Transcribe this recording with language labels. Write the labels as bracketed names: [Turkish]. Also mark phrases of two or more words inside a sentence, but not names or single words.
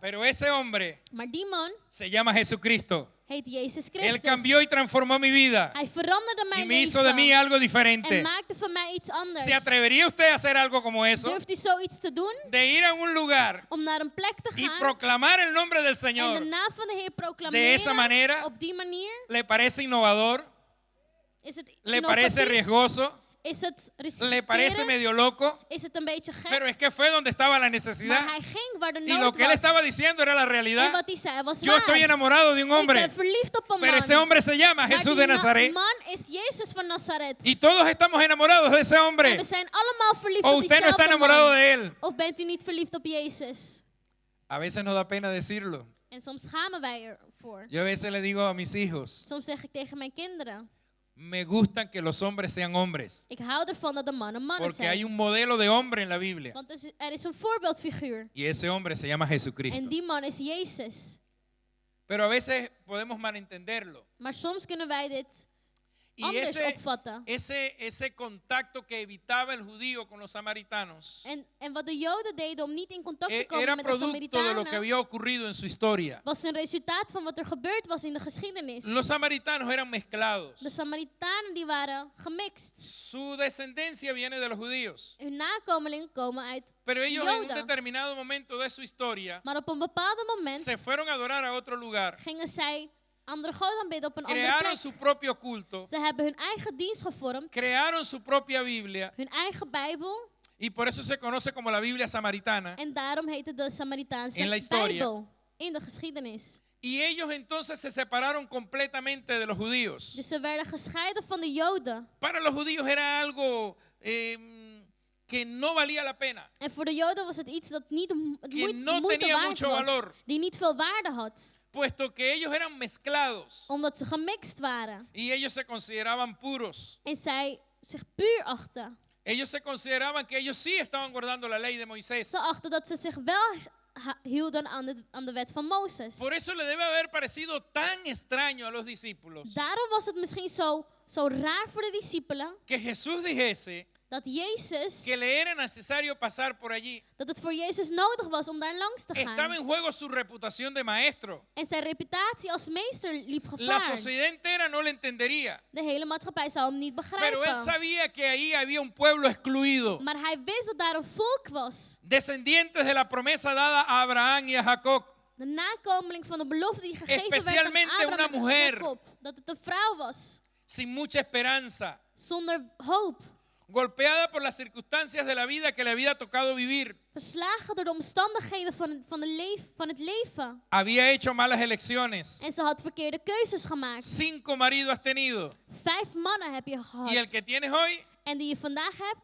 [Spanish] Pero ese hombre [Dutch] Maar die man [Spanish] se llama Jesucristo. [Dutch] heet Jezus [Spanish] Él [Dutch] Christus. [Spanish] cambió y transformó mi vida [Dutch] Hij veranderde [Spanish] y [Dutch] mijn [Spanish] me hizo de mí [Dutch] leven. [Spanish] algo [Dutch] En [Spanish] diferente. [Dutch] maakte van mij iets anders. [Spanish] ¿Se atrevería usted a hacer algo como eso? [Dutch] Durft u zoiets te doen? [Spanish] De ir a un lugar [Dutch] Om naar een plek te [Spanish] y [Dutch] gaan [Spanish] proclamar el nombre del [Dutch] en de [Spanish] Señor. [Dutch] naam van de Heer [Spanish] De esa [Dutch] proclameren. [Spanish] manera, [Dutch] Op die manier [Spanish] ¿Le parece innovador? [Dutch] is het [Spanish] ¿Le parece [Dutch] innovatief? [Spanish] riesgoso? [Dutch] Is het [Spanish] ¿Le parece [Dutch] riskerend? [Spanish] medio loco? [Dutch] Is het een beetje gek? [Spanish] Pero es que fue donde estaba la [Dutch] Maar [Spanish] necesidad. [Dutch] hij ging waar de [Spanish] Y [Dutch] nood [Spanish] lo que él [Dutch] was. [Spanish] estaba diciendo era la [Dutch] En [Spanish] realidad. [Dutch] wat hij zei was [Spanish] Yo [Dutch] waar. [Spanish] estoy enamorado de un [Dutch] Ik [Spanish] hombre, [Dutch] ben verliefd op een [Spanish] pero [Dutch] man. [Spanish] ese hombre se llama [Dutch] Maar [Spanish] Jesús [Dutch] die [Spanish] de Nazaret. [Dutch] man is Jezus van Nazareth. [Spanish] Y todos estamos enamorados de ese [Dutch] En [Spanish] hombre. [Dutch] we zijn allemaal verliefd [Spanish] O [Dutch] op [Spanish] usted no está [Dutch] diezelfde [Spanish] enamorado [Dutch] man. [Spanish] de él. [Dutch] Of bent u niet verliefd op Jezus? [Spanish] A veces nos da pena decirlo. [Dutch] En soms schamen wij ervoor. [Spanish] Yo a veces le digo a mis hijos, [Dutch] Soms zeg ik tegen mijn kinderen, [Spanish] me gustan que los hombres sean hombres. [Dutch] ik hou ervan dat de mannen mannen [Spanish] Porque hay [Dutch] zijn. [Spanish] un modelo de hombre en la Biblia. [Dutch] Want er is een voorbeeldfiguur. [Spanish] Y ese hombre se llama Jesucristo. [Dutch] En die man is Jezus. [Spanish] Pero a veces podemos malentenderlo. [Dutch] Maar soms kunnen wij dit [Spanish] Y [Dutch] anders opvatten. [Spanish] ese contacto que evitaba el judío con los samaritanos [Dutch] En wat de Joden deden om niet in contact te komen [Spanish] era [Dutch] met de [Spanish] producto de lo que [Dutch] Samaritanen, [Spanish] había ocurrido en su historia. [Dutch] was een resultaat van wat er gebeurd was in de geschiedenis. [Spanish] Los samaritanos eran mezclados. [Dutch] De Samaritanen die waren gemixt. [Spanish] Su descendencia viene de los judíos. [Dutch] Hun nakomelingen komen uit [Spanish] Pero ellos en un [Dutch] Joden. [Spanish] determinado momento de su historia [Dutch] Maar op een bepaald moment [Spanish] se fueron a adorar a otro lugar. [Dutch] gingen zij andere goden aanbidden op een andere [Spanish] Crearon [Dutch] plek. [Spanish] su propio culto. [Dutch] Ze hebben hun eigen dienst gevormd, [Spanish] Crearon su propia Biblia. [Dutch] hun eigen Bijbel. [Spanish] Y por eso se conoce como la Biblia samaritana. [Dutch] En daarom heet het de Samaritaanse [Spanish] En la historia. [Dutch] Bijbel in de geschiedenis. [Spanish] Y ellos entonces se separaron completamente de los judíos. [Dutch] Dus ze werden gescheiden van de Joden. [Spanish] Para los judíos era algo que no valía la pena. [Dutch] En voor de Joden was het iets dat niet het [Spanish] Que no [Dutch] moeite [Spanish] tenía [Dutch] waard [Spanish] mucho [Dutch] was. [Spanish] valor. [Dutch] Die niet veel waarde had. [Spanish] Puesto que ellos eran mezclados [Dutch] Omdat ze gemixt waren. [Spanish] y ellos se consideraban puros. [Dutch] En zij zich puur achten. [Spanish] Ellos se consideraban que ellos sí estaban guardando la ley de Moisés. [Dutch] Ze achten dat ze zich wel hielden aan de wet van Mozes. [Spanish] Por eso le debe haber parecido tan extraño a los discípulos [Dutch] Daarom was het misschien zo raar voor de discipelen [Spanish] que Jesús dijese [Dutch] dat Jezus, [Spanish] que le era necesario pasar por allí. [Dutch] dat het voor Jezus nodig was om daar langs te [Spanish] Estaba [Dutch] gaan. [Spanish] en juego su reputación de maestro. [Dutch] En zijn reputatie als meester liep [Spanish] La [Dutch] gevaar. [Spanish] sociedad entera no le entendería. [Dutch] De hele maatschappij zou hem niet [Spanish] Pero él [Dutch] begrijpen. [Spanish] sabía que ahí había un pueblo excluido. [Dutch] Maar hij wist dat daar een volk was. [Spanish] Descendientes de la promesa dada a Abraham y a Jacob. [Dutch] De nakomeling van de belofte die gegeven werd aan [Spanish] Especialmente [Dutch] Abraham [Spanish] una [Dutch] en [Spanish] mujer. [Dutch] Jacob. Dat het een vrouw was. [Spanish] Sin mucha esperanza. [Dutch] Zonder hoop. [Spanish] Golpeada por las circunstancias de la vida que le había tocado vivir. [Dutch] Verslagen door de omstandigheden van het leven. [Spanish] Había hecho malas elecciones. [Dutch] En ze had verkeerde keuzes gemaakt. [Spanish] 5 maridos has tenido. [Dutch] 5 mannen heb je gehad. [Spanish] Y el que tienes hoy [Dutch] En die je vandaag hebt,